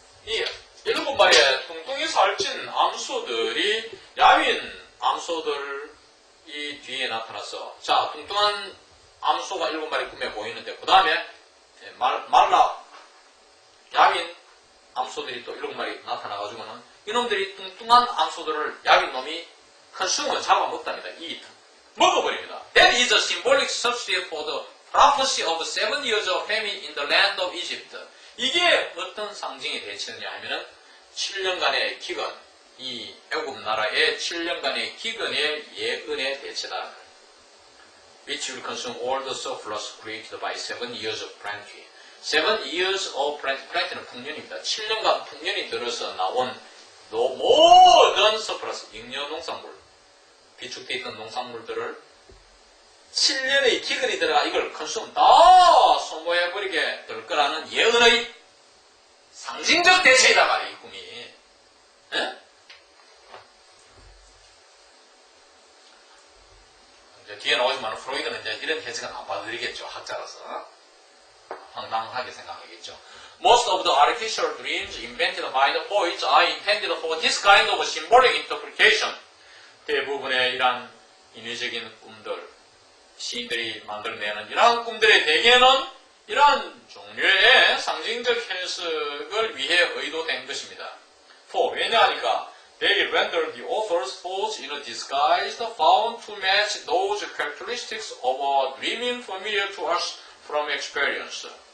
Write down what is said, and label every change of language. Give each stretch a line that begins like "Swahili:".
Korean: 이 7마리의 뚱뚱히 살찐 암소들이 야윈 암소들이 뒤에 나타났어. 자, 뚱뚱한 암소가 7마리 꿈에 보이는데 그 다음에 말라 야윈 암소들이 또 7마리 나타나가지고는 이놈들이 뚱뚱한 암소들을 야윈 놈이 컨슈머 잡아먹답니다. 먹어버립니다.
English: That is a symbolic substitute for the prophecy of 7 years of famine in the land of Egypt.
Korean: 이게 어떤 상징이 대체느냐 하면은 7년간의 기근, 이 애굽 나라의 7년간의 기근의 예언의 대체다.
English: Which will consume all the surplus created by 7 years of plenty. 7 years of plenty.
Korean: plenty는 풍년입니다. 7년간 풍년이 들어서 나온 모든 surplus, 잉여 농산물, 비축되어 있던 농산물들을 7년의 기근이 들어가 이걸 컨sume 다 소모해버리게 될 거라는 예언의 상징적 대체이다 말이에요, 이 꿈이. 예? 이제 뒤에 나오지만 프로이드는 이제 이런 해석은 안 받아들이겠죠, 학자라서. 황당하게 생각하겠죠.
English: Most of the artificial dreams invented by the poets are intended for this kind of symbolic interpretation.
Korean: 대부분의 이러한 인위적인 꿈들, 시인들이 만들어내는 이러한 꿈들의 대개는 이러한 종류의 상징적 해석을 위해 의도된 것입니다. 왜냐하니까
English: they render the author's thoughts in a disguise found to match those characteristics of a dreaming familiar to us from experience.